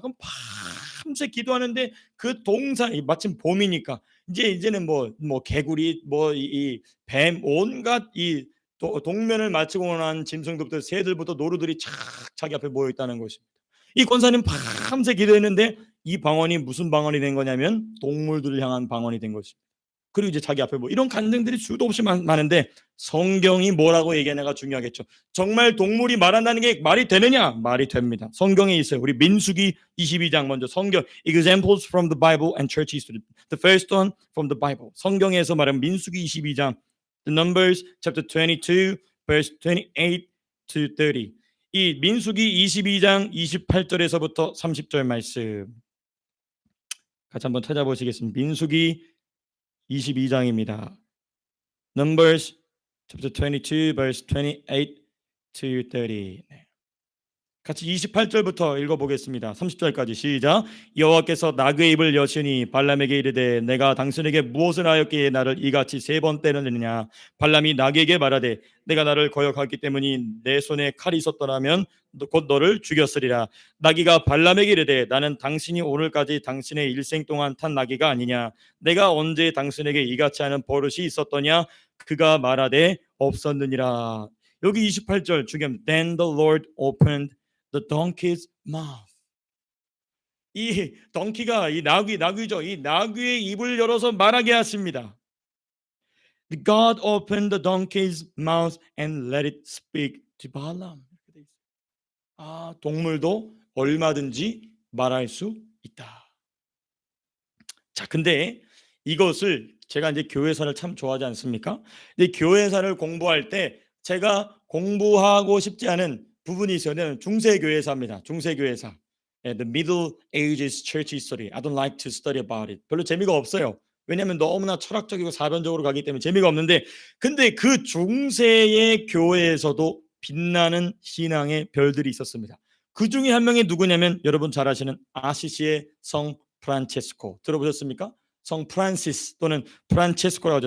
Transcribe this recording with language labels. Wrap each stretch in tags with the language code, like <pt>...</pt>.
<ko>그럼 밤새 기도하는데 그 마침 봄이니까 이제는 뭐 개구리, 뭐 이 뱀, 온갖 이 동면을 마치고 난 짐승들부터 새들부터 노루들이 착 자기 앞에 모여 있다는 것입니다. 이 권사님 밤새 기도했는데 이 방언이 무슨 방언이 된 거냐면 동물들을 향한 방언이 된 것입니다. 그리고 이제 자기 앞에 뭐 이런 간증들이 수도 없이 많은데 성경이 뭐라고 얘기하냐가 중요하겠죠. 정말 동물이 말한다는 게 말이 되느냐? 말이 됩니다. 성경에 있어요. 우리 민수기 22장 먼저 성경</ko> <en>examples from the Bible and church history. The first one from the Bible.</en> <ko>성경에서 말하는 민수기 22장</ko> <en>The Numbers chapter 22 verse 28 to 30.</en> <ko>이 민수기 22장 28절에서부터 30절 말씀 같이 한번 찾아보시겠습니다. 민수기 22장입니다.</ko> <en>Numbers chapter 22 verse 28 to 30.</en> <ko>같이 28절부터 읽어보겠습니다. 30절까지 시작. 여호와께서 나그의 입을 여시니 발람에게 이르되 내가 당신에게 무엇을 하였기에 나를 이같이 세 번 때렸느냐. 발람이 나그에게 말하되 내가 나를 거역하기 때문이 내 손에 칼이 있었더라면 곧 너를 죽였으리라. 나귀가 발람에게 이르되 나는 당신이 오늘까지 당신의 일생 동안 탄 나귀가 아니냐. 내가 언제 당신에게 이같이 하는 버릇이 있었더냐. 그가 말하되 없었느니라. 여기 28절 중요합니다.</ko> <en>Then the Lord opened the donkey's mouth.</en> <ko>이 덩키가 이 나귀죠. 이 나귀의 입을 열어서 말하게 하십니다.</ko> <en>God opened the donkey's mouth and let it speak to Balaam.</en> <ko>동물도 얼마든지 말할 수 있다. 자, 근데 이것을 제가 이제 교회사를 참 좋아하지 않습니까? 근데 교회사를 공부할 때 제가 공부하고 싶지 않은 부분이 있어요. 중세교회사입니다. 중세교회사.</ko> <en>The Middle Ages Church History. I don't like to study about it.</en> <ko>별로 재미가 없어요. 왜냐하면 너무나 철학적이고 사변적으로 가기 때문에 재미가 없는데, 근데 그 중세의 교회에서도 빛나는 신앙의 별들이 있었습니다. 그 중에 한 명이 누구냐면 여러분 잘 아시는 아시시의 성 프란체스코 들어보셨습니까? 성 프란시스 또는 프란체스코라고 하죠.</ko>